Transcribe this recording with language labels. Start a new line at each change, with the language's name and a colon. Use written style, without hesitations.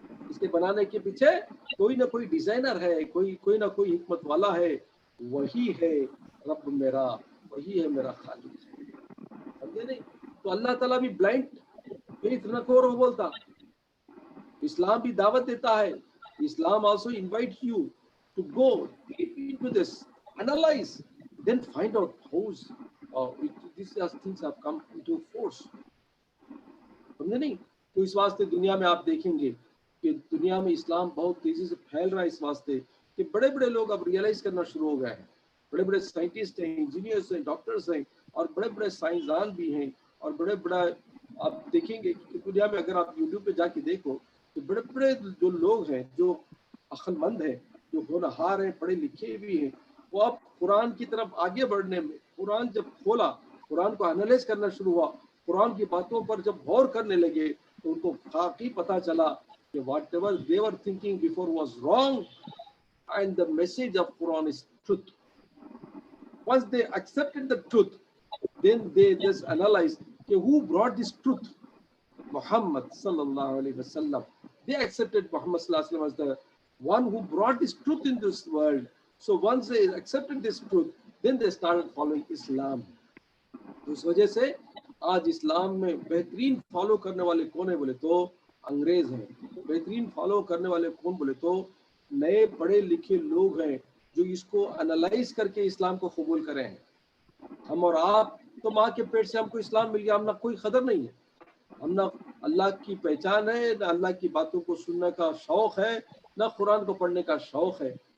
Urdu: اس کے بنانے کے پیچھے کوئی نہ کوئی ڈیزائنر ہے، کوئی نہ کوئی حکمت والا ہے. وہی ہے رب میرا، وہی ہے میرا خالق. سمجھے نہیں؟ تو اللہ تعالیٰ بھی بلائنڈ فیتھ نہ کرو بولتا. اسلام بھی دعوت دیتا ہے.
English: Islam also invite you to go deep into this, analyze, then find out how these things have come into force.
Urdu: سمجھے نہیں؟ تو اس واسطے دنیا میں آپ دیکھیں گے کہ دنیا میں اسلام بہت تیزی سے پھیل رہا ہے، اس واسطے کہ بڑے بڑے لوگ اب ریئلائز کرنا شروع ہو گئے ہیں. بڑے بڑے سائنٹسٹ ہیں، انجینئرس ہیں، ڈاکٹرس ہیں، اور بڑے بڑے سائنسدان بھی ہیں، اور بڑے بڑا آپ دیکھیں گے کہ دنیا میں اگر آپ یوٹیوب پہ جا کے دیکھو تو بڑے بڑے جو لوگ ہیں، جو عقل مند ہیں، جو ہونہار ہیں، پڑھے لکھے بھی ہیں، وہ اب قرآن کی طرف آگے بڑھنے میں، قرآن جب کھولا، قرآن کو انالائز کرنا شروع ہوا، قرآن کی باتوں پر جب غور کرنے لگے تو ان کو واقعی پتا چلا کہ
English: Whatever they were thinking before was wrong and the message of Quran is truth. Once they accepted the truth, then they just analyzed who brought this truth. Muhammad sallallahu alaihi wasallam. They accepted Muhammad sallallahu alaihi wasallam as the one who brought this truth in this world. So once they accepted this truth, then they started following Islam.
Urdu: تو اس وجہ سے آج اسلام میں بہترین follow کرنے والے کون ہیں بولے تو انگریز ہیں. بہترین فالو کرنے والے کون بولے تو نئے پڑھے لکھے لوگ ہیں جو اس کو انالائز کر کے اسلام کو قبول کرے ہیں. ہم اور آپ تو ماں کے پیٹ سے ہم کو اسلام مل گیا، ہم نہ کوئی قدر نہیں ہے، ہم نہ اللہ کی پہچان ہے، نہ اللہ کی باتوں کو سننے کا شوق ہے، نہ قرآن کو پڑھنے کا شوق ہے.